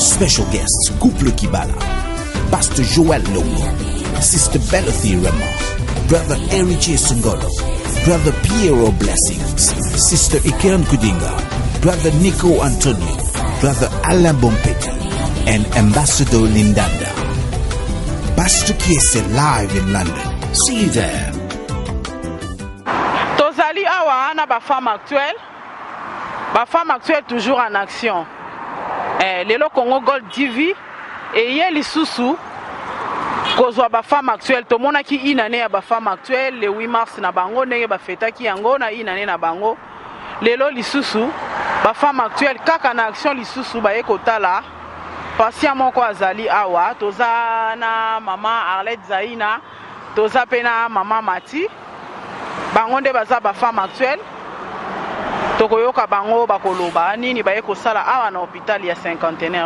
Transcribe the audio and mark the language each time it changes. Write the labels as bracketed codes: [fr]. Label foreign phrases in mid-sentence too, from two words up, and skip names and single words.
[en] Special guests Couple Kibala, Pastor Joel Longo, Sister Belothy Rema, Brother Erich Sungolo, Brother Piero Blessings, Sister Iken Kudinga, Brother Nico Antonio, Brother Alain Bompeti, and Ambassador Lindanda. Pastor Kiese live in London. See you there. [ln] Tozali awa na ba [fr] femme actuelle toujours en action. [ln] Lelo Congo Gold TV et yeli susu kozwa ba [fr] femme actuelle [ln] to mona ki inane ya ba femme [fr] actuelle le 8 mars [ln] na bango ndenge ba feta ki yango na inane na bango lelo lisusu ba [fr] femme actuelle [ln] kaka na action lisusu ba ekotala patient moko azali awa toza na mama Arlette Zaina toza pena mama Mati bango nde baza ba [fr] femme actuelle [ln] tokoyoka bango bakoloba nini baye kosala awa na hôpital ya cinquantenaire.